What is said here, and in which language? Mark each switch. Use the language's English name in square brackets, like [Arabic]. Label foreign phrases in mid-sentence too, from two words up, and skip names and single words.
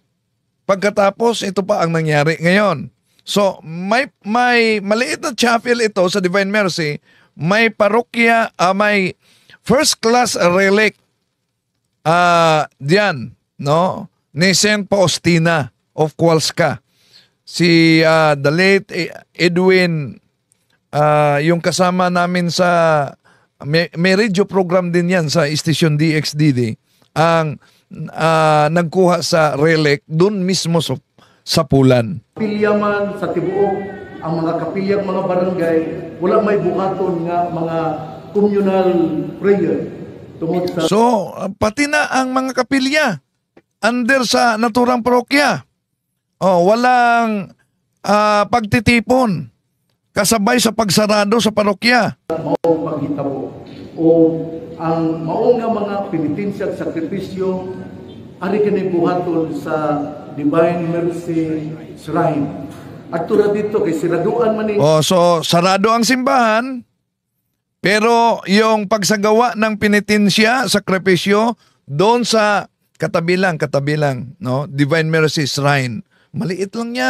[Filipino] Pagkatapos, ito pa ang nangyari ngayon. So, may maliit na chapel ito sa Divine Mercy, may parokya, may [English] first class relic [Filipino] diyan, no? Ni St. Faustina of Kowalska. Si the late Edwin, yung kasama namin sa may [English] radio program [Filipino] din yan sa Station DXDD, ang nagkuha sa relic doon mismo sa Pulan. [Cebuano] Kapilya man sa tibuok, ang mga kapilyang mga barangay, wala may buhaton nga mga [English] communal prayer. [Cebuano] So, pati na ang mga kapilya under sa naturang parokya. [Filipino] Walang pagtitipon kasabay sa pagsarado sa parokya. [Cebuano] Maong paghitabo o ang maong nga mga penitensya at sakripisyo ari kini buhaton sa Divine Mercy Shrine. At tura dito kay siraduan man ni. [Filipino] Oh, so sarado ang simbahan, pero yung pagsagawa ng penitensya, sakripisyo, doon sa katabilang, no? Divine Mercy Shrine. Maliit lang yan.